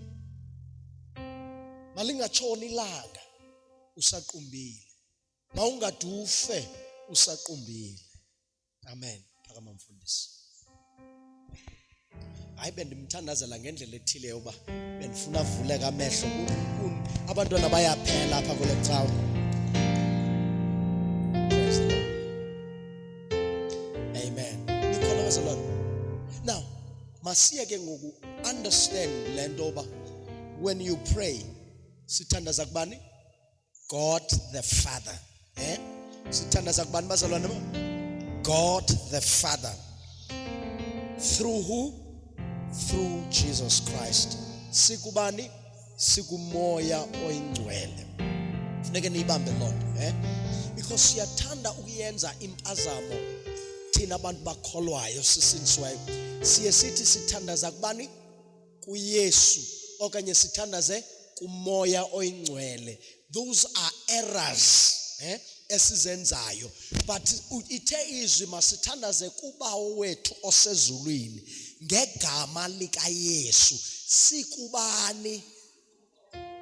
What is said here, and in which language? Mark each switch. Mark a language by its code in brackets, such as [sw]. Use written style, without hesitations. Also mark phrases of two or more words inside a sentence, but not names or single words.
[xh] Malingatshoni ilanga usaqumbile. Mawungadufe usaqumbile. Amen. Phakama mfundisi. Hayi bendimthandazela ngendlela ethile yoba bendifuna avuleke amehlo. Abantwana bayaphela apha kule cawa. [en] Praise the Lord. Amen. [xh] Nikhona bazalwane. Now, masiye ke ngoku understand le nto yoba [en] when you pray [xh] sithandaza kubani? [en] God the Father. [xh] Sithandaza kubani bazalwane? [en] God the Father. Through who? Through Jesus Christ. [xh] Sikubani? Sikumoya oyingcwele. Funeke niyibambe lonto, because siyathanda ukuyenza impazamo thina abantu bakholwayo sisiniswayo. Siye sithi sithandaza kubani? KuYesu okanye sithandaze kumoya oyingcwele. [en] Those are errors esizenzayo. [xh] But ithe izwi masithandaze kubawo wethu osezulwini ngegama lika Yesu. Sikubani? Amen.